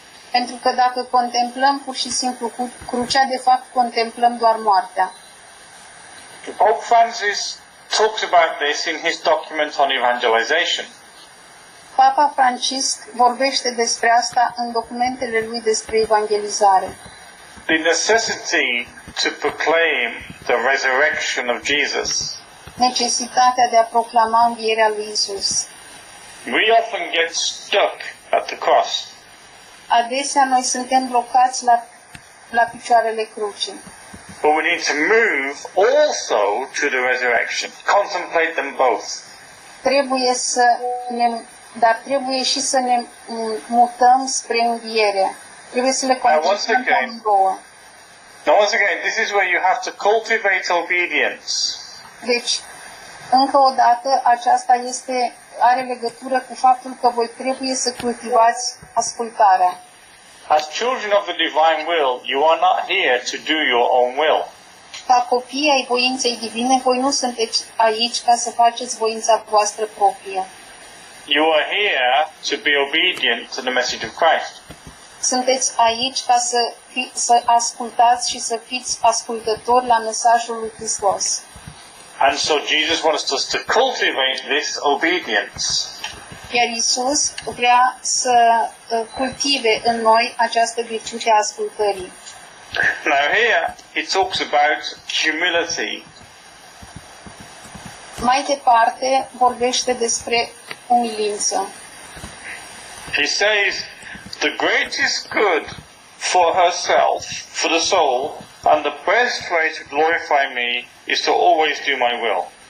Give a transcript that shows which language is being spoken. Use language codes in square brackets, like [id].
[ro] Pentru că dacă contemplăm pur și simplu crucea, de fapt contemplăm doar moartea. [en] Pope Francis talks about this in his document on evangelization. [ro] Papa Francisc vorbește despre asta în documentele lui despre evangelizare. [en] The necessity to proclaim the resurrection of Jesus. [ro] Necesitatea de a proclama învierea lui Isus. [en] We often get stuck at the cross. [ro] Adesea noi suntem blocați la picioarele crucii. [en] But we need to move also to the resurrection. Contemplate them both. [ro] Dar trebuie și să ne mutăm spre înviere. Trebuie să le contemplăm pe amândouă. [en] Now once again, this is where you have to cultivate obedience. [ro] Deci, încă o dată, aceasta are legătură cu faptul că voi trebuie să cultivați ascultarea. [en] As children of the divine will, you are not here to do your own will. [ro] Ca copii ai voinței divine, voi nu sunteți aici ca să faceți voința voastră proprie. [en] You are here to be obedient to the message of Christ. [ro] Sunteți aici ca să ascultați și să fiți ascultători la mesajul lui Hristos. [en] And so Jesus wants us to cultivate this obedience. [ro] Iar Isus vrea să cultive în noi această virtute a ascultării. [en] Now here it talks about humility. [ro] Mai departe vorbește despre umilință. [en] He says the greatest good for herself, for the soul, and the best way to glorify me is to always do my will.